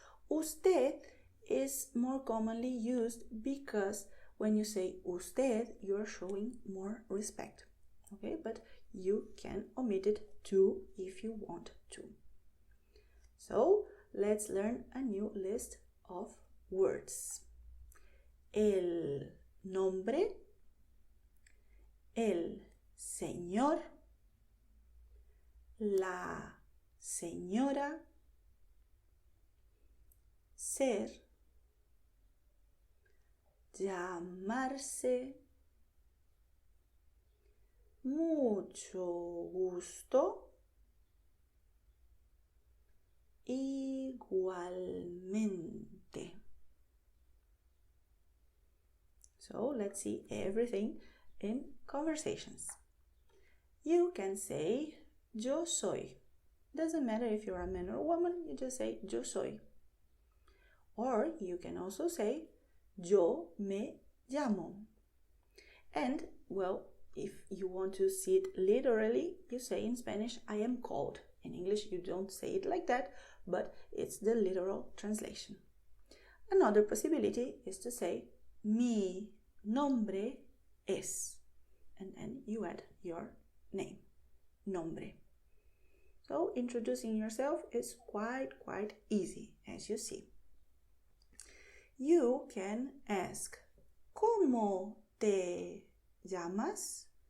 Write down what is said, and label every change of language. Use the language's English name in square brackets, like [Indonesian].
[English] Usted is more commonly used because when you say usted, you are showing more respect. Okay, but you can omit it too if you want to. So let's learn a new list of words. [Spanish] El nombre, el señor, la señora, ser, llamarse, mucho gusto, igualmente. [English] So let's see everything in conversations. You can say yo soy. Doesn't matter if you're a man or a woman, you just say yo soy. Or you can also say yo me llamo. And well, if you want to see it literally, you say in Spanish, I am called. In English, you don't say it like that, but it's the literal translation. Another possibility is to say mi nombre es, and then you add your name, nombre. So introducing yourself is quite easy, as you see. You can ask, ¿cómo te llamas?